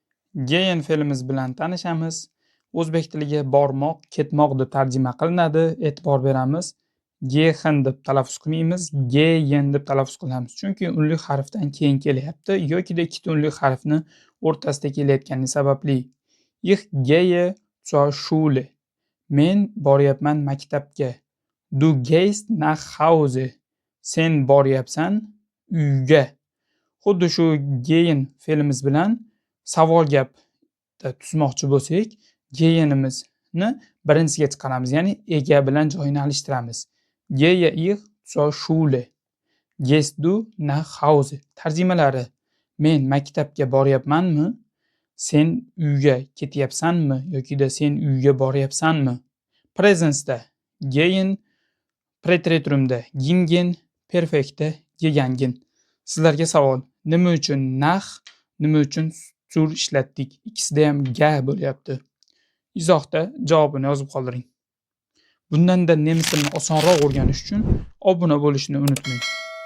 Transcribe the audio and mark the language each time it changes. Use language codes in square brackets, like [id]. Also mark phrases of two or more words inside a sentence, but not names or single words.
[uz] Gehen fe'limiz bilan tanishamiz. O'zbek tiliga bormoq, ketmoq deb tarjima qilinadi. E'tibor beramiz. Gehen deb talaffuz qilmaymiz, gehen deb talaffuz qilamiz. Chunki unli harfdan keyin kelyapti yokida ikkita unli harfni o'rtasida kelayotgani sababli. [de] Ich gehe zur Schule. [uz] Men boryapman maktabga. [de] Du gehst nach Hause. [uz] Sen boryapsan uyga. Xuddi shu gehen fe'limiz bilan savol gapda tuzmoqchi bo'lsak, gehenimizni birinchisiga chiqaramiz, ya'ni ega bilan joyini alishtiramiz. [de] Gehe ich zur Schule. Gehst du nach Hause? [uz] Tarjimalari: men maktabga boryapmanmi? Sen uyga ketyapsanmi yokida sen uyga boryapsanmi? Prezentsda gehen, preteritumda gingen, perfektda gegangen. Sizlarga savol: nima uchun nach, nima uchun zur ishlatdik? Ikkisida ham ga bo'lyapti. Izohda javobini yozib qoldiring. Bundan-da nemis tilini osonroq o'rganish uchun obuna bo'lishni unutmang.